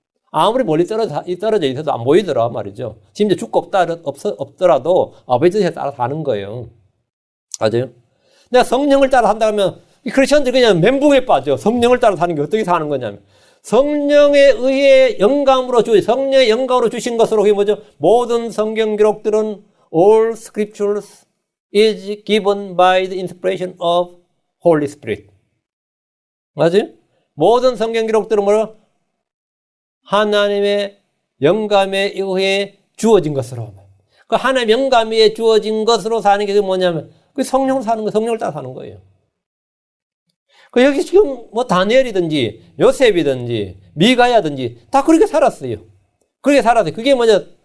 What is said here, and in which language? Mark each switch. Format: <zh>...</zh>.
<ko>아무리 멀리 떨어져 있어도 안 보이더라 말이죠. 심지어 죽고 없더라도 아버지 뜻에 따라 사는 거예요. 맞아요? 내가 성령을 따라 산다면 크리스천들이 그냥 멘붕에 빠져. 성령을 따라 사는 게 어떻게 사는 거냐면 성령에 의해 성령의 영감으로 주신 것으로 그게 뭐죠? 모든 성경 기록들은</ko> <en>all scriptures is given by the inspiration of Holy Spirit.</en> <ko>맞아요? 모든 성경 기록들은 뭐라? 하나님의 영감에 의해 주어진 것으로. 그 하나님의 영감에 의해 주어진 것으로 사는 게 뭐냐면 그 성령으로 사는 거, 성령을 따라 사는 거예요. 그 여기 지금 뭐 다니엘이든지 요셉이든지 미가야든지 다 그렇게 살았어요. 그렇게 살았어요. 그게 뭐냐?</ko>